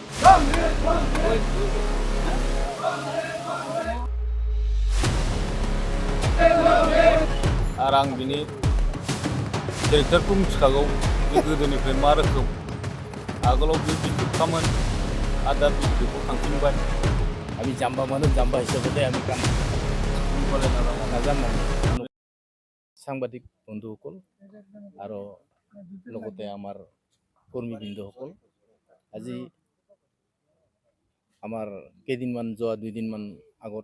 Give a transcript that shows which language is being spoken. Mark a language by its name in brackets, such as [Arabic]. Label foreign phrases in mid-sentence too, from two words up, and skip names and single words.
[Bodo] आरो आं बिनि केरेक्टारखौ मिथिखागौ बे गोदोनिफ्राय मा रोखोम आगोलाव बे बिखुबखामोन आरो दा बेखौ थांफिनबाय। [Assamese] আমি জাম্বা মানুষ জাম্বা হিসাবে আমি কাম নাজানো সাংবাদিক বন্ধুসকল আৰু লগতে আমাৰ কৰ্মীবৃন্দসকল আজি আমাৰ কেইদিনমান যোৱা 2 দিনমান আগত